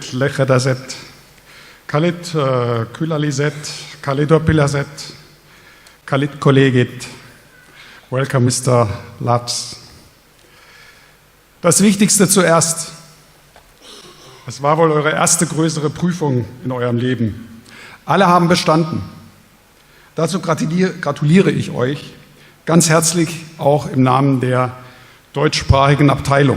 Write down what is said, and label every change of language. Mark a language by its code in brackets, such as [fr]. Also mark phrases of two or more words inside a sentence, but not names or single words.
[et] lähedased, kallid külalised, kallid õpilased, kallid kolleegid, [en] welcome Mr. [de] Latz. Das Wichtigste zuerst. Es war wohl eure erste größere Prüfung in eurem Leben. Alle haben bestanden. Dazu gratuliere ich euch ganz herzlich auch im Namen der deutschsprachigen Abteilung.